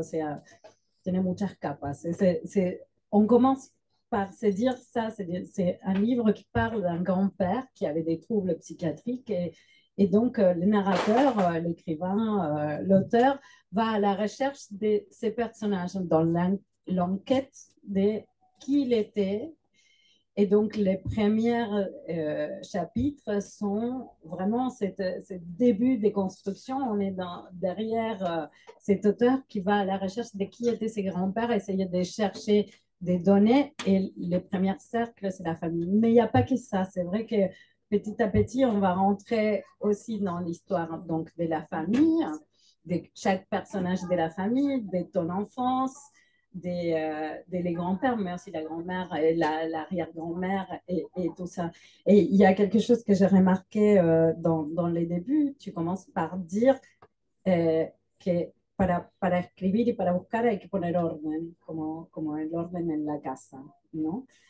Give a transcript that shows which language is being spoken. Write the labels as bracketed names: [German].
[Spanish] O sea, tiene muchas capas. [French] On commence par se dire ça, c'est un livre qui parle d'un grand-père qui avait des troubles psychiatriques et donc le narrateur, l'écrivain, l'auteur va à la recherche de ces personnages dans l'enquête de qui il était. Et donc, les premiers chapitres sont vraiment ce début des constructions. On est derrière cet auteur qui va à la recherche de qui étaient ses grands-pères, essayer de chercher des données. Et le premier cercle, c'est la famille. Mais il n'y a pas que ça. C'est vrai que petit à petit, on va rentrer aussi dans l'histoire donc, de la famille, de chaque personnage de la famille, de ton enfance, des grands-pères, mais aussi la grand-mère et l'arrière-grand-mère et tout ça. Et il y a quelque chose que j'ai remarqué dans les débuts. Tu commences par dire que [Spanish] para escribir y para buscar hay que poner orden, como el orden en la casa, ¿no?